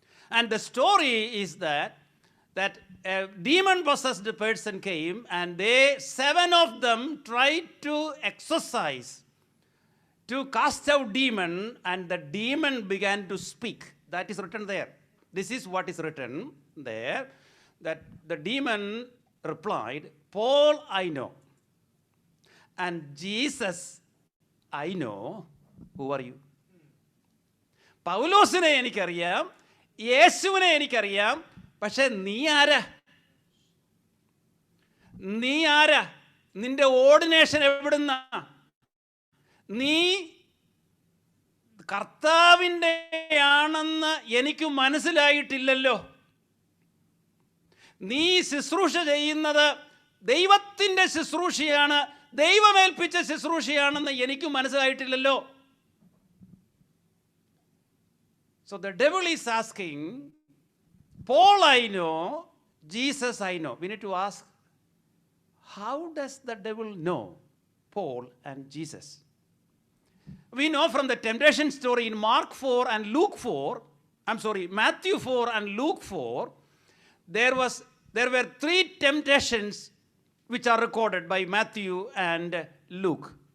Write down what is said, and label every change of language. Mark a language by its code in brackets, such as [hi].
[en] And the story is that a demon-possessed person came, and 7 of them tried to exorcise, to cast out demon, and the demon began to speak. That is written there. This is what is written there, that the demon replied, Paul I know, and Jesus I know. Who are you? [ml] പൗലോസിനെ എനിക്കറിയാം, യേശുവിനെ എനിക്കറിയാം, പക്ഷെ നീ ആരാ? നീ ആരാ? നിന്റെ ഓർഡിനേഷൻ എവിടുന്നാ? നീ കർത്താവിൻ്റെ ആണെന്ന് എനിക്ക് മനസ്സിലായിട്ടില്ലല്ലോ. നീ ശുശ്രൂഷ ചെയ്യുന്നത് ദൈവത്തിൻ്റെ ശുശ്രൂഷയാണ്, ദൈവമേൽപ്പിച്ച ശുശ്രൂഷയാണെന്ന് എനിക്ക് മനസ്സിലായിട്ടില്ലല്ലോ. [en] So the devil is asking, Paul I know, Jesus I know. We need to ask, how does the devil know Paul and Jesus? We know from the temptation story in Mark 4 and Luke 4, Matthew 4 and Luke 4, there were 3 temptations which are recorded by Matthew and Luke.